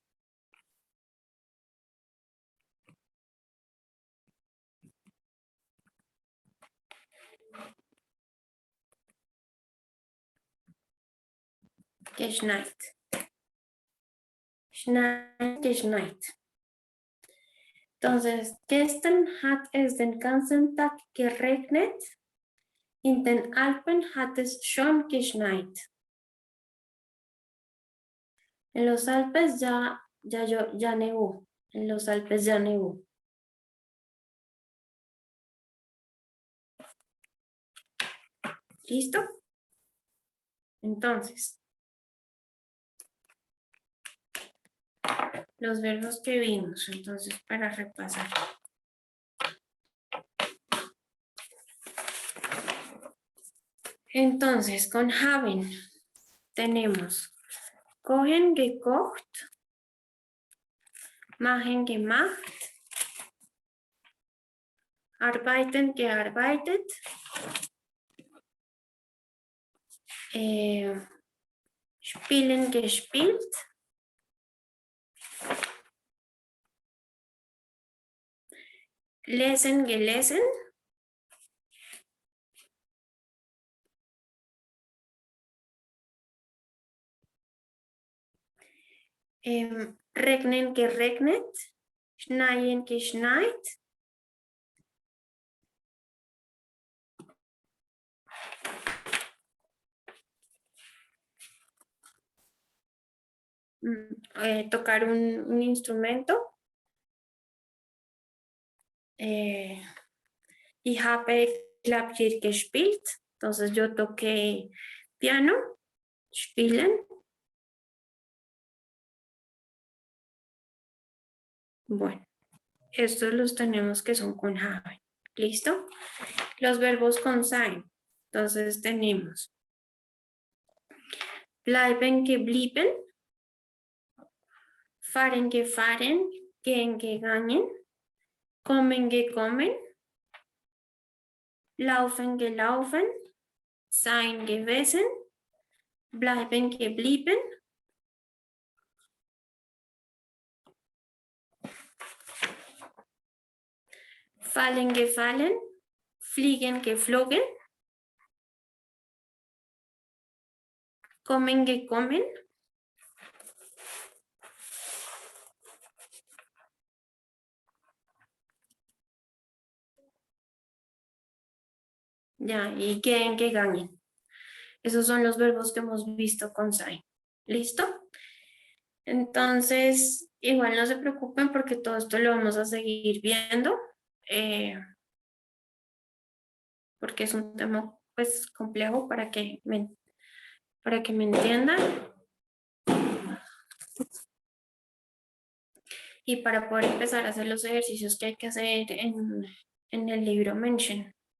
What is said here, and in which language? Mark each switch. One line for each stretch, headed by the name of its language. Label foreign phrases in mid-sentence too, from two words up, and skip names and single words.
German: Geschneit. Schneit, geschneit. Entonces, gestern hat es den ganzen Tag geregnet. In den Alpen hat es schon geschneit.
Spanish: En los Alpes ya nevó. En los Alpes ya nevó. ¿Listo? Entonces, los verbos que vimos, entonces, para repasar. Entonces, con haben tenemos
German: kochen, gekocht, machen, gemacht, arbeiten, gearbeitet, spielen, gespielt, lesen, gelesen, regnen, geregnet, schneien, geschneit,
Spanish: tocar un instrumento.
German: Ich habe Klavier gespielt,
Spanish: entonces yo toqué piano, spielen. Bueno, estos los tenemos que son con haben. ¿Listo? Los verbos con sein. Entonces tenemos
German: bleiben, geblieben, fahren, gefahren, gehen, gegangen, kommen, gekommen, laufen, gelaufen, sein, gewesen, bleiben, geblieben, fallen, gefallen, fliegen, geflogen, kommen, gekommen,
Spanish: ya, y
German: gehen, gegangen.
Spanish: Esos son los verbos que hemos visto con sein. ¿Listo? Entonces, igual no se preocupen porque todo esto lo vamos a seguir viendo. Porque es un tema pues complejo para que me entiendan y para poder empezar a hacer los ejercicios que hay que hacer en el libro Mention.